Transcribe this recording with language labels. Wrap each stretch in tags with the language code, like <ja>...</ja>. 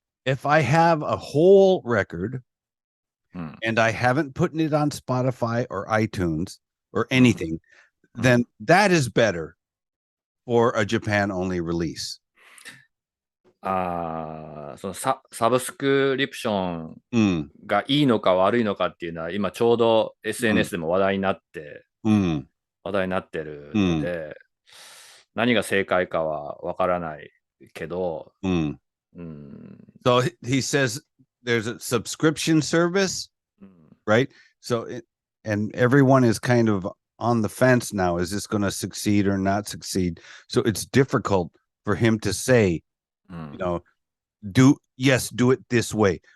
<en>If I have a whole record and I haven't put it on Spotify or iTunes or anything, then that is better for a Japan only release.</en> <ja>そのサブスクリプションがいいのか悪いのかっていうのは今ちょうど SNS でも話題になって、るので、何が正解かはわからないけど、</ja> <en>So he says there's a subscription service, right? So and everyone is kind of on the fence now. Is this going to succeed or not succeed? So it's difficult for him to say, do it this way.</en>